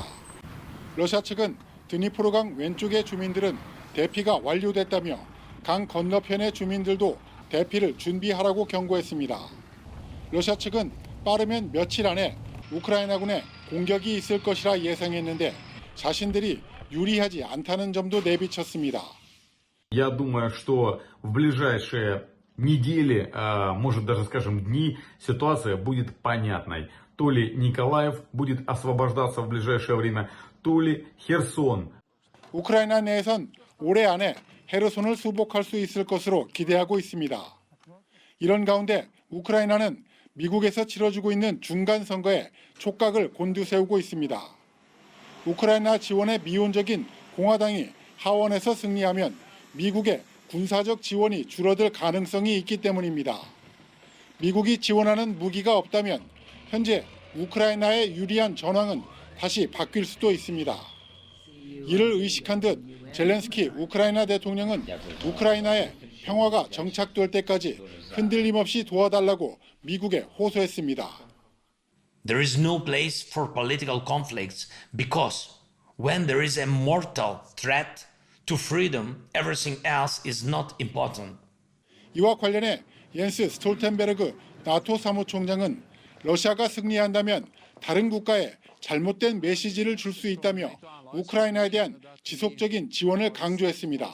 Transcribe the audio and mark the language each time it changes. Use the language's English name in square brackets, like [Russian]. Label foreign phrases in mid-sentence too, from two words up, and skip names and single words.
[Korean] 러시아 측은 드니프로강 왼쪽의 주민들은 대피가 완료됐다며 강 건너편의 주민들도 대피를 준비하라고 경고했습니다. 러시아 측은 빠르면 며칠 안에 우크라이나군의 공격이 있을 것이라 예상했는데 자신들이 유리하지 않다는 점도 내비쳤습니다. [Russian] Я думаю, что в ближайшие недели, может даже, скажем, дни, ситуация будет понятной. То ли Николаев будет освобождаться в ближайшее время, то ли Херсон. [Korean] 우크라이나 내에선 올해 안에 헤르손을 수복할 수 있을 것으로 기대하고 있습니다. 이런 가운데 우크라이나는 미국에서 치러지고 있는 중간 선거에 촉각을 곤두세우고 있습니다. 우크라이나 지원에 미온적인 공화당이 하원에서 승리하면 미국의 군사적 지원이 줄어들 가능성이 있기 때문입니다. 미국이 지원하는 무기가 없다면 현재 우크라이나의 유리한 전황은 다시 바뀔 수도 있습니다. 이를 의식한 듯 젤렌스키 우크라이나 대통령은 우크라이나에 평화가 정착될 때까지 흔들림 없이 도와달라고 미국에 호소했습니다. [English] There is no place for political conflicts because when there is a mortal threat to freedom, everything else is not important. [Korean] 이와 관련해 옌스 스톨텐베르그 나토 사무총장은 러시아가 승리한다면 다른 국가에 잘못된 메시지를 줄 수 있다며 우크라이나에 대한 지속적인 지원을 강조했습니다.